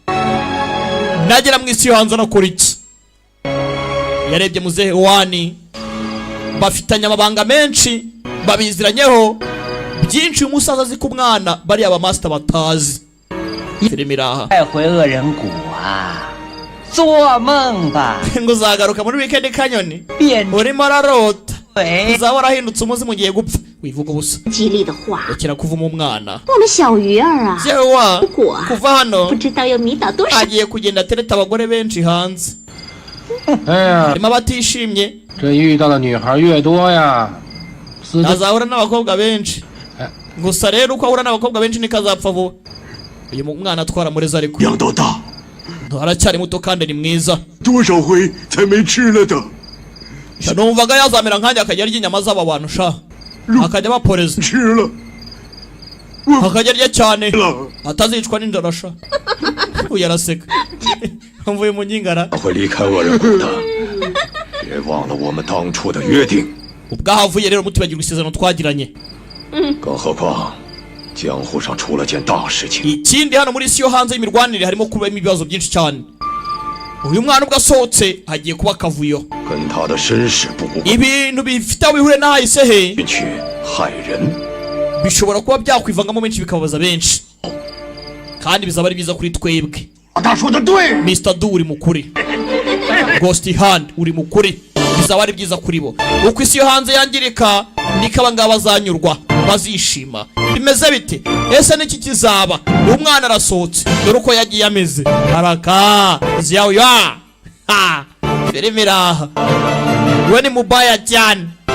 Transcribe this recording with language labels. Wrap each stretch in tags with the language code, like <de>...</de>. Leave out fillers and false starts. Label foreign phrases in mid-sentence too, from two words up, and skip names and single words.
<rw>nagera mu isi yo hanze anakora iki yarebye muzehe wani bafitanye amabanga menshi babiziranyeho byinshi uyu musaza azi ku mwana bariya abamasita batazi filime iraha</rw> <zh>带回恶人谷啊，做梦吧，</zh> <rw>ngo uzagaruka muri weekend canyon</rw> <zh>变</zh> <rw>urimo ararota</rw> <zh>鬼。</zh> <rw>uzaba warahindutse umuzimu ugiye gupfa wivuga ubusa</rw> <zh>吉利的话，</zh> <rw>rekera kuvuma umwana</rw> <zh>我们小鱼儿啊，</zh> <rw>yewe wa</rw> <zh>果</zh> <rw>kuva hano</rw> <zh>不知道要迷倒多少。</zh> <rw>agiye kugenda atereta abagore benshi hanze</rw> <zh>哎呀，</zh> <rw>harimo abatishimye</rw> <zh>这遇到的女孩越多呀，死的</zh> <rw>azahura n'abakobwa benshi gusa rero uko ahura n'abakobwa benshi niko azapfa vuba uyu mwana atwara mureza ariko</rw> <zh>养到大，</zh> <rw>aracyari muto kandi ni mwiza</rw> <zh>多少回才没吃了的？</zh> <rw>numvaga yazamera nkanjye akajya arya inyama z'aba bantu sha akajya abaporeza</rw> <zh>吃了，</zh> <rw>akajya arya cyane</rw> <zh>了，</zh> <rw>atazicwa n'inzara sha uyu araseka mvuye mu nyingara</rw> <zh>会离开恶人谷的。别忘了我们当初的约定，</zh> <rw>ubwahavuye rero mutibagirwa isezerano twagiranye</rw> <zh>更何况江湖上出了件大事情。</zh> <rw>ikindi hano muri isi yo hanze y'imirwanire harimo kubamo ibibazo byinshi cyane uyu mwana ubwo asohotse hagiye kuba akavuyo</rw> <zh>跟他的身世不无</zh> <rw>ibintu bifite aho bihure n'ahahise he</rw> <zh>关，去害人。</zh> <rw>bishobora kuba byakwivangamo benshi bikababaza benshi kandi bizaba ari biza kuri twebwe</rw> <zh>老大说的对，</zh> <rw>Mr. Du uri mukuri Ghost Hand uri mukuri bizaba ari byiza kuri bo uko isi yo hanze yangirika niko abangaba bazanyurwa bazishima bimeze bite ese niki kizaba umwana arasohotse dore uko yagiye ameze haraka ziyawe ya ha filime iraha we ni mubaya cyane</rw>